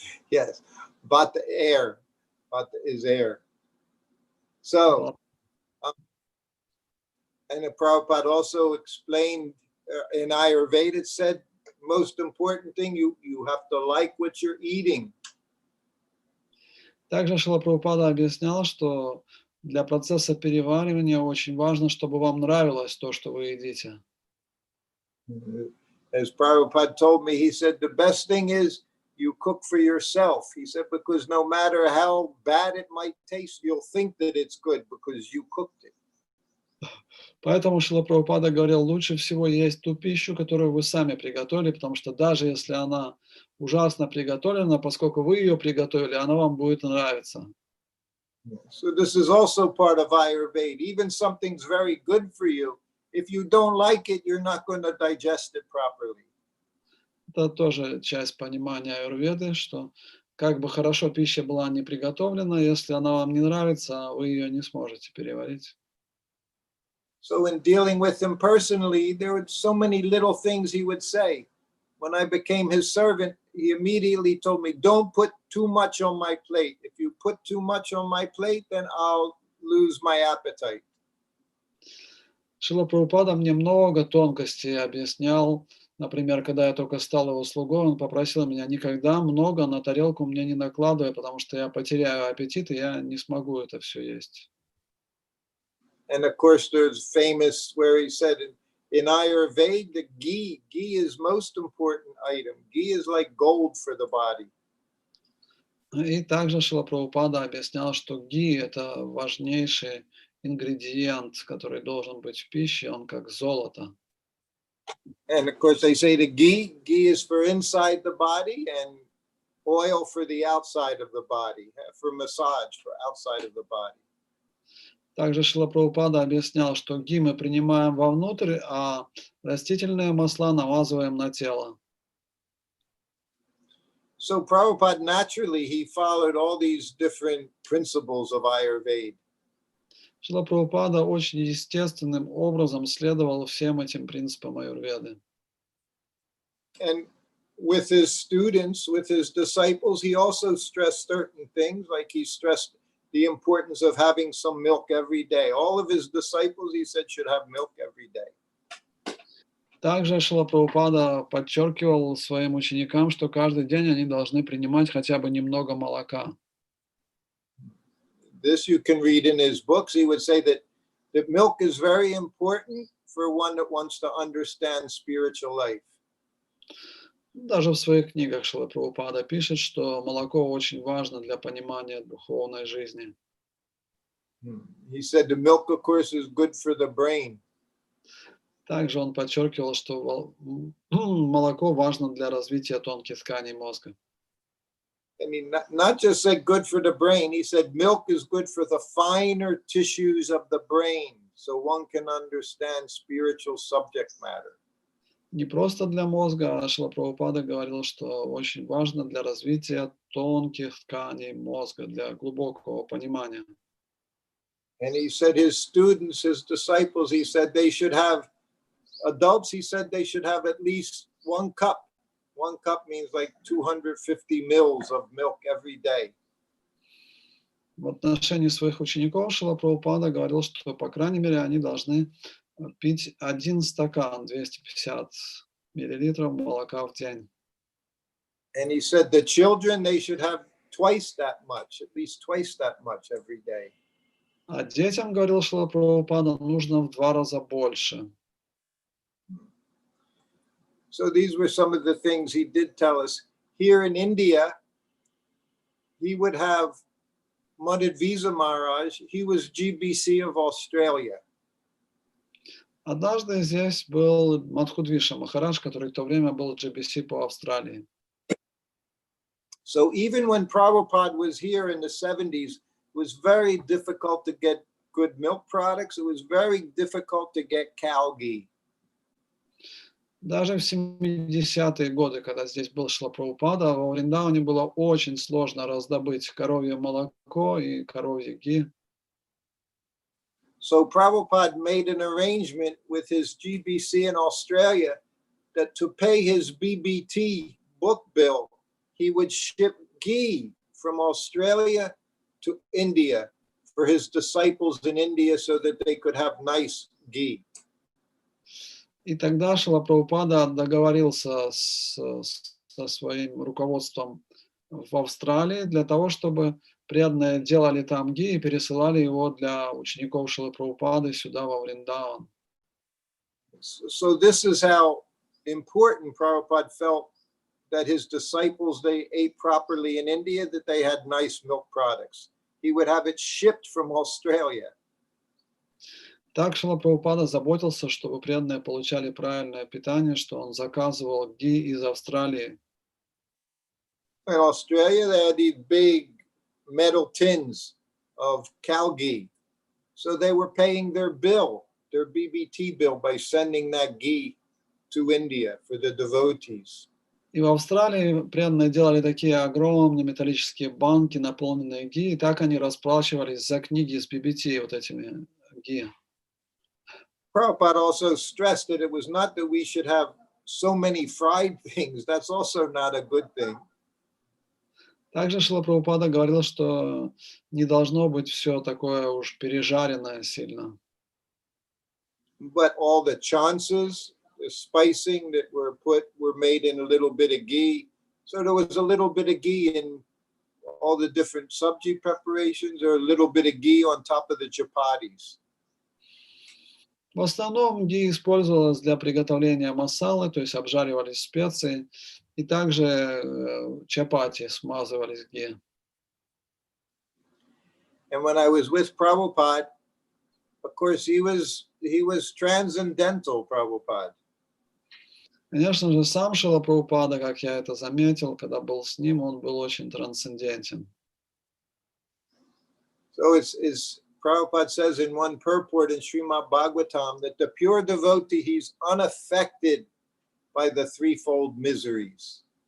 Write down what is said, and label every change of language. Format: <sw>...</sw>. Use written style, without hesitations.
<en>Yes, vata air, vata is air. So, and the Prabhupada also explained in Ayurveda, it said, most important thing, you have to like what you're eating.</en> <ru>Также Шрила Прабхупада объяснял, что для процесса переваривания очень важно, чтобы вам нравилось то, что вы едите.</ru> <en>As Prabhupada told me, he said, the best thing is you cook for yourself. He said, because no matter how bad it might taste, you'll think that it's good because you cooked it.</en> <ru>Поэтому Шрила Прабхупада говорил, лучше всего есть ту пищу, которую вы сами приготовили, потому что даже если она ужасно приготовлена, поскольку вы ее приготовили, она вам будет нравиться.</ru> <en>So this is also part of Ayurveda. Even something's very good for you, if you don't like it, you're not going to digest it properly.</en> <ru>Это тоже часть понимания аюрведы, что как бы хорошо пища была не приготовлена, если она вам не нравится, вы ее не сможете переварить.</ru> <en>So in dealing with him personally, there were so many little things he would say. When I became his servant, he immediately told me, don't put too much on my plate. If you put too much on my plate, then I'll lose my appetite.</en> <ru>Шрила Прабхупада мне много тонкостей объяснял. Например, когда я только стал его слугой, он попросил меня никогда много на тарелку мне не накладывай, потому что я потеряю аппетит, и я не смогу это все есть.</ru> <en>And of course, there's famous where he said in Ayurveda, the ghee is most important item. Ghee is like gold for the body.</en> <ru>И также Шрила Прабхупада объяснял, что ги – это важнейший ингредиент, который должен быть в пище, он как золото.</ru> <en>And of course, they say the ghee is for inside the body and oil for the outside of the body, for massage for outside of the body.</en> <ru>Также Шрила Прабхупада объяснял, что ги мы принимаем вовнутрь, а растительные масла намазываем на тело.</ru> <en>So Prabhupada, naturally, he followed all these different principles of Ayurveda.</en> <ru>Шрила Прабхупада очень естественным образом следовал всем этим принципам аюрведы.</ru> <en>And with his students, with his disciples, he also stressed certain things, like he stressed the importance of having some milk every day. All of his disciples, he said, should have milk every day.</en> <ru>Также Шрила Прабхупада подчеркивал своим ученикам, что каждый день они должны принимать хотя бы немного молока.</ru> <en>This you can read in his books. He would say that milk is very important for one that wants to understand spiritual life.</en> <ru>Даже в своих книгах Шрила Прабхупада пишет, что молоко очень важно для понимания духовной жизни.</ru> <en>He said the milk, of course, is good for the brain.</en> <ru>Также он подчеркивал, что молоко важно для развития тонких тканей мозга.</ru> <en>I mean, not just said good for the brain. He said milk is good for the finer tissues of the brain, so one can understand spiritual subject matter.</en> <ru>Не просто для мозга, а Шрила Прабхупада говорил, что очень важно для развития тонких тканей мозга, для глубокого понимания.</ru> <en>And he said his students, his disciples, he said they should have, adults, he said they should have at least 1 cup. 1 cup means like 250 mils of milk every day.</en> <ru>В отношении своих учеников Шрила Прабхупада говорил, что, по крайней мере, они должны пить 1 стакан, 250 миллилитров молока в день.</ru> <en>And he said the children, they should have twice that much, at least twice that much every day.</en> <ru>А детям, говорил Шрила Прабхупада, нужно в 2 раза больше.</ru> <en>So these were some of the things he did tell us. Here in India, he would have Madhvisa Maharaj. He was GBC of Australia.</en> <ru>Однажды здесь был Мадхудвиша Махарадж, который в то время был GBC по Австралии.</ru> <en>So even when Prabhupada was here in the 70s, it was very difficult to get good milk products. It was very difficult to get cow ghee.</en> <ru>Даже в 70-е годы, когда здесь был Шрила Прабхупада, во Вриндаване было очень сложно раздобыть коровье молоко и коровье ги.</ru> <en>So Prabhupada made an arrangement with his GBC in Australia that to pay his BBT book bill, he would ship ghee from Australia to India for his disciples in India so that they could have nice ghee.</en> <ru>И тогда Шрила Прабхупада договорился со своим руководством в Австралии для того, чтобы преданные делали там ги и пересылали его для учеников Шрилы Прабхупады сюда, во Вриндаван.</ru> <en>So this is how important Prabhupada felt that his disciples, they ate properly in India, that they had nice milk products. He would have it shipped from Australia.</en> <ru>Так Шрила Прабхупада заботился, чтобы преданные получали правильное питание, что он заказывал ги из Австралии.</ru> <en>In Australia, they had these big metal tins of cow ghee. So they were paying their bill, their BBT bill, by sending that ghee to India for the devotees.</en> <ru>И в Австралии преданные делали такие огромные металлические банки, наполненные ги, и так они расплачивались за книги с BBT, вот этими ги.</ru> <en>Prabhupada also stressed that it was not that we should have so many fried things. That's also not a good thing.</en> <ru>Также Шрила Прабхупада говорил, что не должно быть все такое уж пережаренное сильно.</ru> <en>But all the chances, the spicing that were made in a little bit of ghee. So there was a little bit of ghee in all the different sabji preparations, or a little bit of ghee on top of the chapatis.</en> <ru>В основном ги использовалось для приготовления масалы, то есть обжаривались специи, и также чапати смазывались ги.</ru> <en>And when I was with Prabhupada, of course, he was transcendental, Prabhupada.</en> <ru>Конечно же, сам Шрила Прабхупада, как я это заметил, когда был с ним, он был очень трансцендентен.</ru> <en>So it's Prabhupada says in one purport in Srimad Bhagavatam that the pure devotee, he's unaffected by the threefold miseries.</en>